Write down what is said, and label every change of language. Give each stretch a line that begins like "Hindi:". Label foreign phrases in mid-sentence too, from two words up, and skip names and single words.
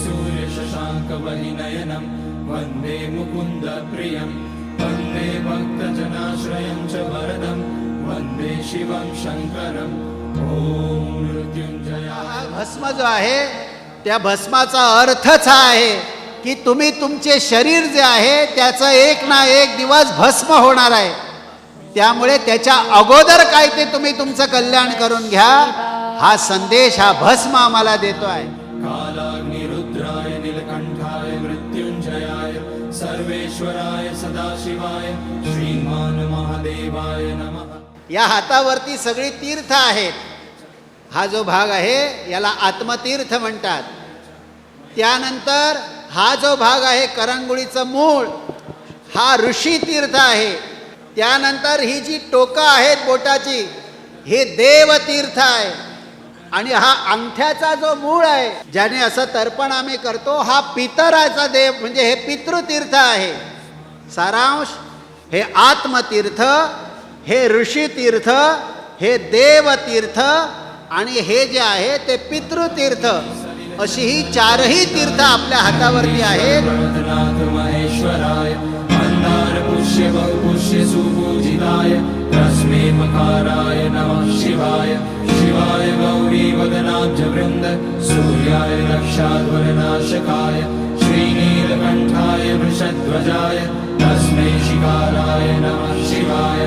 Sanskrit: सूर्यशशाङ्कवहिनयनं वंदे मुकुन्दप्रियं वंदे भक्तजनाश्रयं च वरदं वंदे शिवं शङ्करं ॐ मृत्युंजयाय.
Marathi: हा भस्म जो आहे त्या भस्माचा अर्थच हा आहे की तुम्ही तुमचे शरीर जे आहे त्याचं एक ना एक दिवस भस्म होणार आहे. त्यामुळे त्याच्या अगोदर काय ते तुम्ही तुमचं कल्याण करून घ्या, हा संदेश हा भस्म आम्हाला देतो आहे.
Sanskrit: कालाग्निरुद्राय नीलकंठाय मृत्युंजयाय सर्वेश्वराय सदाशिवाय श्रीमान महादेवाय नमः.
Marathi: या हातावरती सगळी तीर्थ आहेत. हा जो भाग आहे याला आत्मतीर्थ म्हणतात. त्यानंतर हा जो भाग आहे करंगुळीचं मूळ, हा ऋषी तीर्थ आहे. त्यानंतर ही जी टोकं आहेत बोटाची, हे देवतीर्थ आहे. आणि हा अंगठ्याचा जो मूळ आहे ज्याने असं तर्पण आम्ही करतो, हा पितराचा देव म्हणजे हे पितृतीर्थ आहे. सारांश, हे आत्मतीर्थ, हे ऋषीतीर्थ, हे देवतीर्थ आणि हे जे आहे ते पितृतीर्थ, अशी ही चारही तीर्थ आपल्या हातावरती आहेत.
Sanskrit: महेश्वराय मंदार पुष्य बहुपुष्य सुपूजिताय तस्मै मकाराय नमः शिवाय. शिवाय गौरी वदनाब्ज वृंद सूर्याय दक्षाध्वरनाशकाय श्रीनीलकंठाय वृषध्वजाय तस्मै शिकाराय नमः शिवाय.